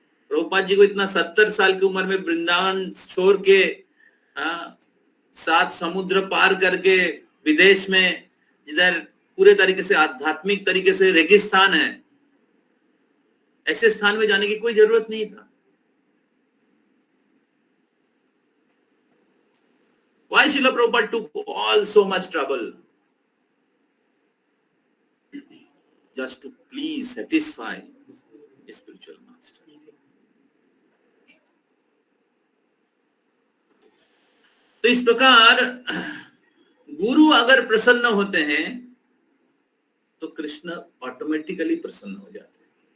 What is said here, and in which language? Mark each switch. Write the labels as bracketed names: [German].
[Hindi] प्रभुपाद जी को इतना 70 साल की उम्र में वृंदावन छोड़ के 7 समुद्र पार करके विदेश में, इधर पूरे तरीके से आध्यात्मिक तरीके से रेगिस्तान है, ऐसे स्थान में जाने की कोई जरूरत नहीं था। [English] Why Srila Prabhupada took all so much trouble? Just to please satisfy his spiritual master. [Hindi] तो इस प्रकार गुरु अगर प्रसन्न होते हैं तो कृष्ण ऑटोमेटिकली प्रसन्न हो जाते हैं।